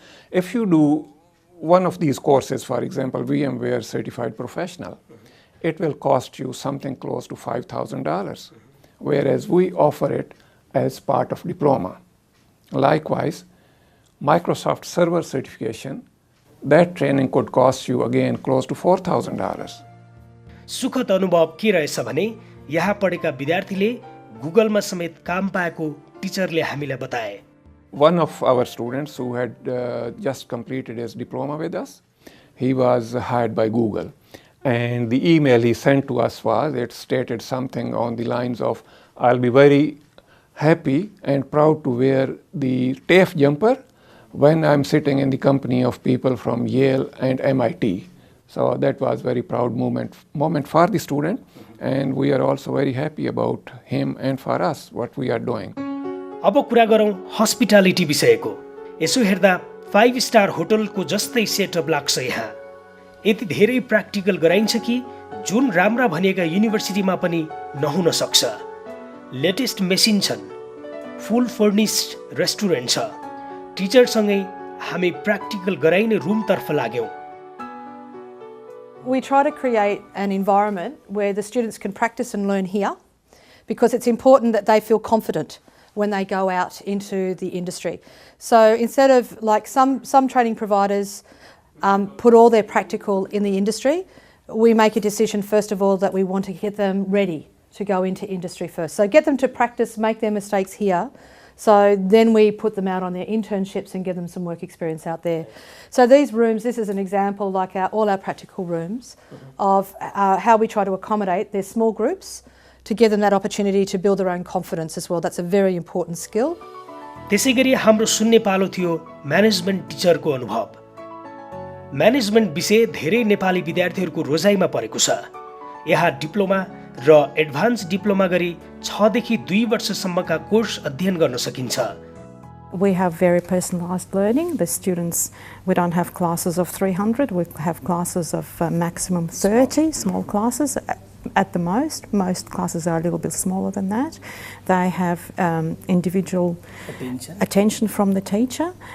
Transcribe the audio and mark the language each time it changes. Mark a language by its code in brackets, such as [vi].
[en] If you do one of these courses, for example, VMware Certified Professional, it will cost you something close to $5,000, whereas we offer it as part of diploma. Likewise, Microsoft Server certification, that training could cost you again close to $4,000. [ne] सुखद अनुभव के रहेछ भने यहाँ पढेका विद्यार्थीले गुगलमा समेत काम पाएको टिचरले हामीलाई बताए। [en] One of our students who had just completed his diploma with us, he was hired by Google. And the email he sent to us it stated something on the lines of, I'll be very happy and proud to wear the TAFE jumper when I'm sitting in the company of people from Yale and MIT. So that was very proud moment for the student, and we are also very happy about him and for us, what we are doing. [ne] अब कुरा गरौँ hospitality विषयको। यसो हेर्दा 5 star होटलको जस्तै setup लाग्छ यहाँ। यति धेरै प्र्याक्टिकल गराइन्छ कि जुन राम्रा भनिएका युनिभर्सिटीमा पनि नहुन सक्छ। लेटेस्ट मेसिन छन्, फुल फर्निस्ड रेस्टुरेन्ट छ। टिचरसँगै हामी प्र्याक्टिकल गराइने रुमतर्फ लाग्यौँ। [en] We try to create an environment where the students can practice and learn here, because it's important that they feel confident when they go out into the industry. So instead of, like some training providers put all their practical in the industry, we make a decision first of all that we want to get them ready to go into industry first. So get them to practice, make their mistakes here, so then we put them out on their internships and give them some work experience out there. So these rooms, this is an example, like all our practical rooms, of how we try to accommodate their small groups to give them that opportunity to build their own confidence as well. That's a very important skill. [ne] त्यसैगरी हाम्रो सुन्ने पालो थियो management टिचरको अनुभव। Management विषय धेरै नेपाली विद्यार्थीहरूको रोजाइमा परेको छ। यहाँ डिप्लोमा र एडभान्स डिप्लोमा गरी 6 देखि 2 वर्षसम्मका कोर्स अध्ययन गर्न सकिन्छ। [en] We have very personalised learning. The students, we don't have classes of 300, we have classes of maximum 30, small classes at the most. Most classes are a little bit smaller than that. They have individual attention from the teacher.